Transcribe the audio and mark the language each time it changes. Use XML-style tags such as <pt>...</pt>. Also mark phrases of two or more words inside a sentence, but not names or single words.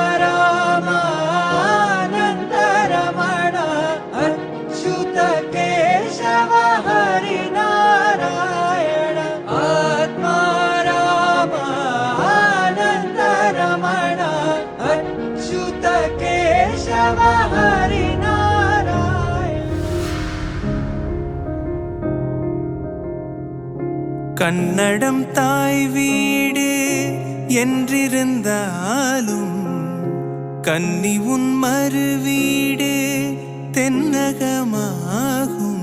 <sa>रामानन्दरमण अच्युत केशव हरिनारायण आत्मा रामानन्दरमण अच्युत केशव हरिनारायण</sa> <ta>கன்னடம் தாய் வீடு என்றிருந்தாலும் கன்னி உன் மறு வீடு தென்னகமாகும்.</ta>